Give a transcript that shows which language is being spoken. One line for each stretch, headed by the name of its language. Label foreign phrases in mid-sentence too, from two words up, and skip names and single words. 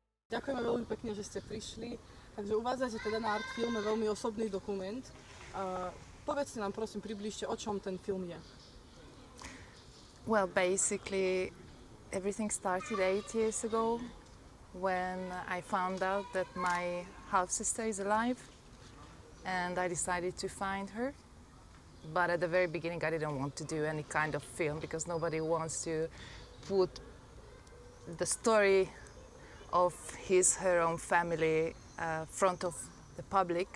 Slovak: Ďakujeme veľmi pekne, že ste prišli. Takže uvádzate teda na art filme veľmi osobný dokument. Povedzte nám prosím, približte, o čom ten film je.
English: Well, basically, everything started 8 years ago when I found out that my half-sister is alive and I decided to find her. But at the very beginning I didn't want to do any kind of film because nobody wants to put the story of her own family front of the public.